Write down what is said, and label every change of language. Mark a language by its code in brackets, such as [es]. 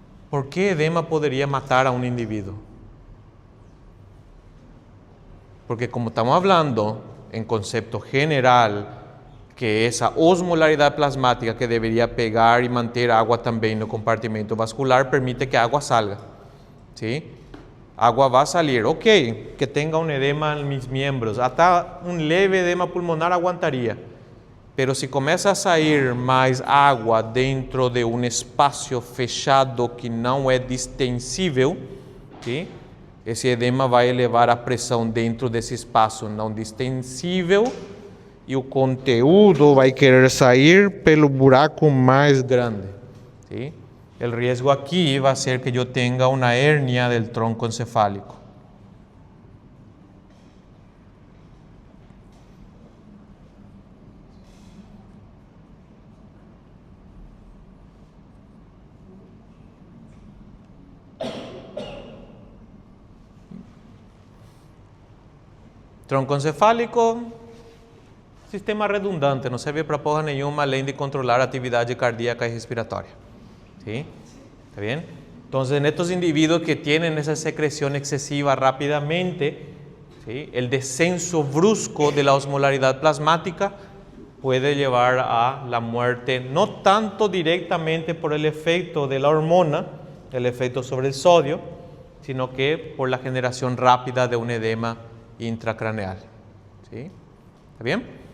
[es] ¿Por qué edema podría matar a un individuo? Porque como estamos hablando en concepto general, que esa osmolaridad plasmática que debería pegar y mantener agua también en el compartimento vascular permite que agua salga, ¿sí? Agua va a salir, ok, que tenga un edema en mis miembros, hasta un leve edema pulmonar aguantaría, [pt] pero si começa a sair mais água dentro de um espaço fechado que não é distensível, ¿sí?, esse edema vai elevar a pressão dentro desse espaço não distensível e o conteúdo vai querer sair pelo buraco mais grande, ¿sí? [es] El riesgo aquí va a ser que yo tenga una hernia del tronco encefálico. [pt] Tronco encefálico, sistema redundante, não serve para porra nenhuma além de controlar a atividade cardíaca [es] y respiratoria. ¿Sí? ¿Está bien? Entonces, en estos individuos que tienen esa secreción excesiva rápidamente, ¿sí?, el descenso brusco de la osmolaridad plasmática puede llevar a la muerte, no tanto directamente por el efecto de la hormona, el efecto sobre el sodio, sino que por la generación rápida de un edema intracraneal. ¿Sí? ¿Está bien?